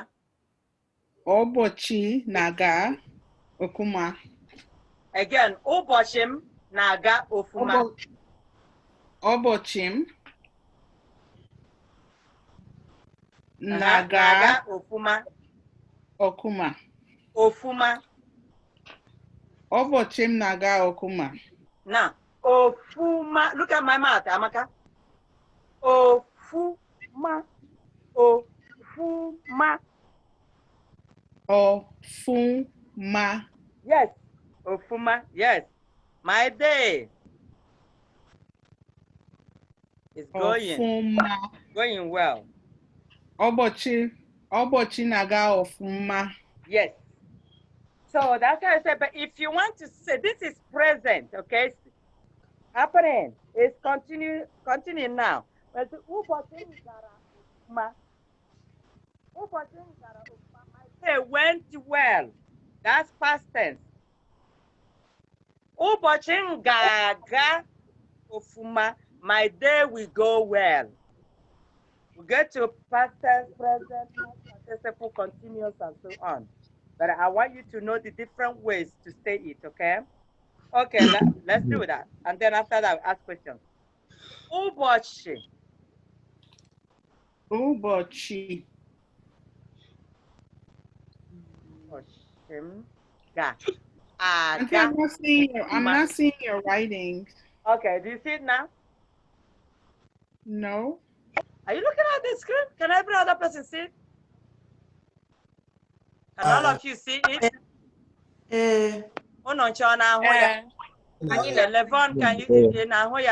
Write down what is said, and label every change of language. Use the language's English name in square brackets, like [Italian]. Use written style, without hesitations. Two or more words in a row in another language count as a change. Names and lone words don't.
[Igbo] Ụbọchị na-aga ọfụma. Again, ụbọchị m na-aga ọfụma. Ụbọchị m na-aga ọfụma. ọfụma. Ọfụma. Ụbọchị m na-aga ọfụma. Now, ọfụma. [English] Look at my mouth, [Igbo] Amaka. Ọfụma. Ọfụma. Ọfụma. Yes. Ọfụma. [English] Yes. My day is going well. [Igbo] Ụbọchị na-aga ọfụma. [English] Yes. So that's why I said, but if you want to say this is present, okay, it's happening, it's continuing now. But my day went well. That's past tense. [Igbo] Ụbọchị ga-aga ọfụma. [English] My day will go well. We get to past tense, present, participle, continuous, and so on. But I want you to know the different ways to say it, okay? Okay, let's do that. And then after that, ask questions. [Igbo] Ụbọchị. Ụbọchị. ga [English] Auntie, [Igbo] aga. [English] I'm not seeing your writing. Okay, do you see it now? No. Are you looking at the screen? Can every other person see it? Can all of you see it? Okay, Levon, can you now?